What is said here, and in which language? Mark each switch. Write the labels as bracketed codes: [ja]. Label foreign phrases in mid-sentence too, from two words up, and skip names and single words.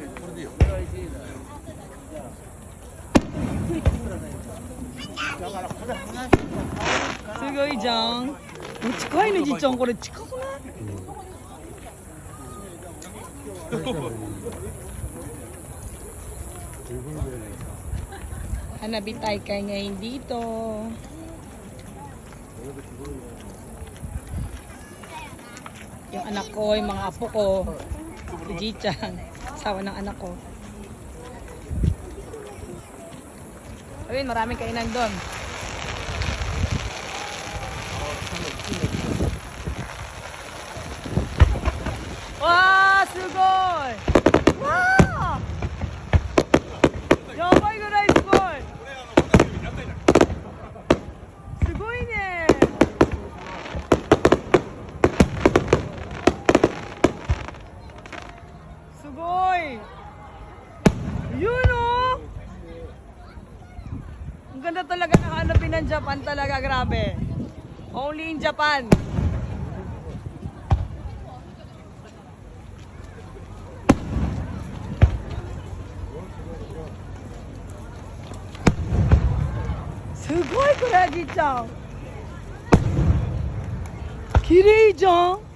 [ja] すごいじゃん。近いね、じっちゃん、これ近くない？ [tl] 花火大会 ngayon dito. Yung anak ko, yung mga apo ko, si Ji-chan, asawa ng anak ko. Ayun, maraming kainan doon. [ja] Wow, sugoi! [en] Wow! [ja] ヤバいぐらいすごい! すごいね! Sugoi! [tl] Yun oh! Ang ganda talaga ng hanapin ng Japan talaga, grabe. [en] Only in Japan. [ja] すごい、これ、じっちゃん. 綺麗じゃん.